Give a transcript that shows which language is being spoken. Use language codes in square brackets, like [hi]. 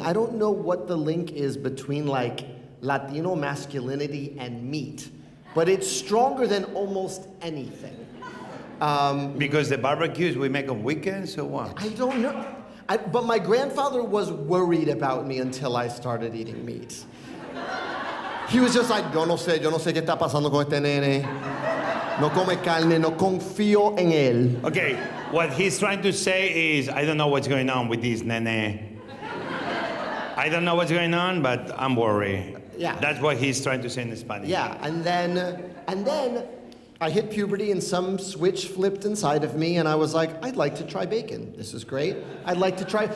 [en] I don't know what the link is between like Latino masculinity and meat, but it's stronger than almost anything. Because the barbecues we make on weekends or what? I don't know. But my grandfather was worried about me until I started eating meat. [es] He was just like, yo no sé qué está pasando con este nene. No come carne, no confío en él. [en] Okay, what he's trying to say is, I don't know what's going on with this nene. I don't know what's going on, but I'm worried. Yeah. That's what he's trying to say in Spanish. Yeah, and then I hit puberty and some switch flipped inside of me and I was like, I'd like to try bacon. This is great. I'd like to try.